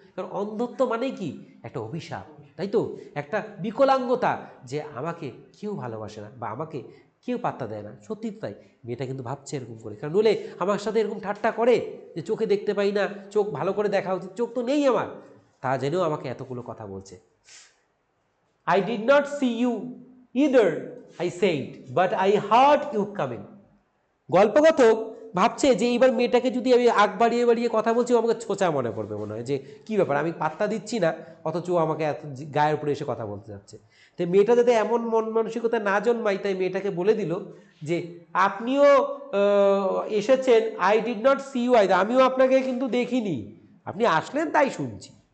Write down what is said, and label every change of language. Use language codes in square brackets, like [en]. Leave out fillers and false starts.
[bn] কারণ অন্ধত্ব মানেই কি? একটা অভিশাপ, তাই তো? একটা বিকলাঙ্গতা, যে আমাকে কেউ ভালোবাসে না বা আমাকে কেউ পাত্তা দেয় না। সত্যি তাই, মেয়েটা কিন্তু ভাবছে এরকম করে, কারণ নইলে আমার সাথে এরকম ঠাট্টা করে যে চোখে দেখতে পাই না, চোখ ভালো করে দেখা উচিত, চোখ তো নেই আমার, তা জেনেও আমাকে এতগুলো কথা বলছে। [en] I did not see you either, I said, but I heard you coming. [bn] গল্পকথক ভাবছে যে এইবার মেয়েটাকে যদি আমি আগ বাড়িয়ে বাড়িয়ে কথা বলছি আমাকে ছোঁচা মনে করবে, মনে হয় যে কি ব্যাপার, আমি পাত্তা দিচ্ছি না অথচ আমাকে এত গায়ের উপরে এসে কথা বলতে যাচ্ছে। তো মেয়েটা যাতে এমন মন মানসিকতা না জন্মায়, তাই মেয়েটাকে বলে দিল যে আপনিও এসেছেন, [en] I did not see you either, [bn] আমিও আপনাকে কিন্তু দেখিনি, আপনি আসলেন তাই শুনছি।